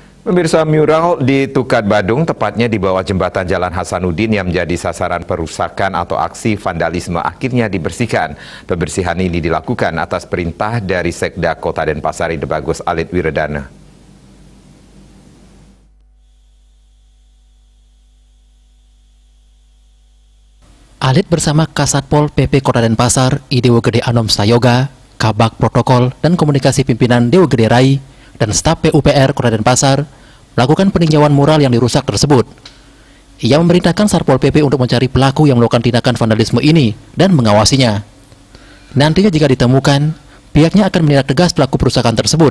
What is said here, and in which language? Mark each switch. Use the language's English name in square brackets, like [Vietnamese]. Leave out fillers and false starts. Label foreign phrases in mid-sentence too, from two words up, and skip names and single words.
[Indonesian] Pemirsa, mural di Tukat Badung, tepatnya di bawah jembatan Jalan Hasanuddin yang menjadi sasaran perusakan atau aksi vandalisme akhirnya dibersihkan. Pembersihan ini dilakukan atas perintah dari Sekda Kota Denpasar Ide Bagus Alit Wiredana. Alit bersama Kasatpol PP Kota Denpasar, Idewo Gede Anom Stayoga, Kabak Protokol dan Komunikasi Pimpinan Dewa Gede Rai, dan staf PUPR Kota Denpasar melakukan peninjauan mural yang dirusak tersebut. Ia memerintahkan Satpol PP untuk mencari pelaku yang melakukan tindakan vandalisme ini dan mengawasinya. Nantinya jika ditemukan, pihaknya akan menindak tegas pelaku perusakan tersebut.